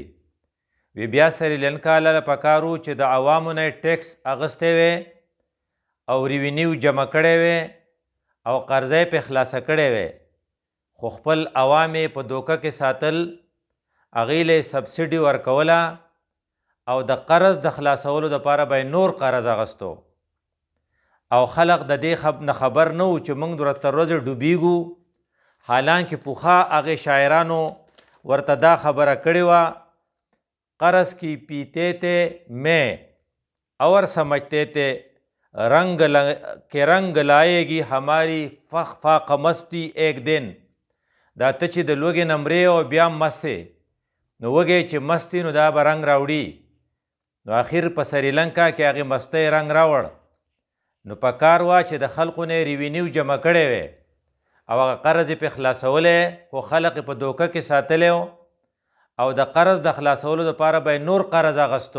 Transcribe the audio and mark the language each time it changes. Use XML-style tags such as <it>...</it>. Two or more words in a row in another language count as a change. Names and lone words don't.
<ps>وی بیا سریلنکا له پکار و چې د عوامو نه ټیکس اغستی وی او ریوینیو جمع کړی وی او قرضه یې پې خلاصه کړی وی، خو خپل عوام یې په دوکه کې ساتل، هغې له یې سبسډي ورکوله او د قرض د خلاصولو دپاره به یې نور قرض اغستو. او خلق د دې نه خبر نه و چې موږ ورځ تر ورځې ډوبیږو، حالانکه پوخا هغې شاعرانو ورته دا خبره کړې وه،</ps> <ur>قرض کی پیتے تھے میں اور سمجھتے تھے رنگ کے رنگ لائے گی ہماری فاق مستی ایک دن.</ur> <ps>دا ته چې د لوږې نه مرې او بیا مستې نو وږی چې مستی نو دا به رنګ راوړي. نو اخر په سریلنکا کې هغې مستۍ رنګ راوړ. نو په کار وه چې د خلقو نه ریوینیو جمع کړی وی او هغه قرض یې پې خلاصولی، خو خلق یې په دوکه کې ساتلی او د قرض د خلاصولو دپاره به نور قرض اغستو.</ps>